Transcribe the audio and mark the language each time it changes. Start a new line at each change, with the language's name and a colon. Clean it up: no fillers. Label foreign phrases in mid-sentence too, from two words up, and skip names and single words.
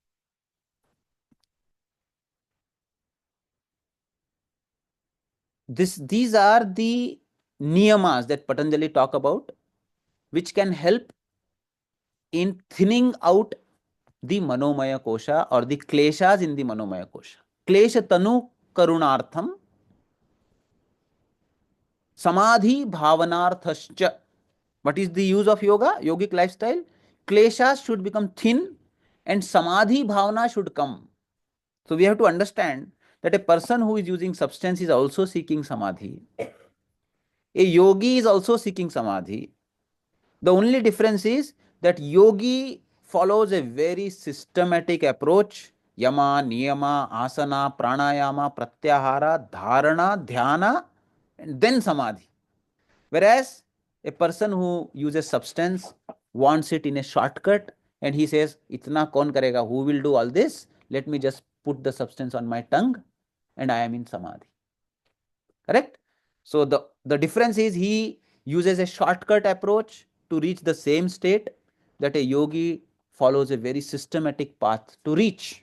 English: These are the niyamas that Patanjali talk about, which can help in thinning out the
Sanskrit: manomaya kosha
English: or the kleshas in the manomaya kosha.
Sanskrit: Klesha tanu karunartham samadhi bhavanarthascha.
English: What is the use of yoga, yogic lifestyle? Kleshas should become thin and
Sanskrit: samadhi bhavana
English: should come. So we have to understand that a person who is using substance is also seeking samadhi. A yogi is also seeking samadhi. The only difference is that yogi follows a very systematic approach:
Sanskrit: yama, niyama, asana, pranayama, pratyahara, dharana, dhyana, and then samadhi.
English: Whereas a person who uses substance wants it in a shortcut, and he says,
Hindi: "इतना कौन करेगा?
English: Who will do all this? Let me just put the substance on my tongue, and I am in samadhi." Correct? So the difference is he uses a shortcut approach to reach the same state that a yogi follows a very systematic path to reach.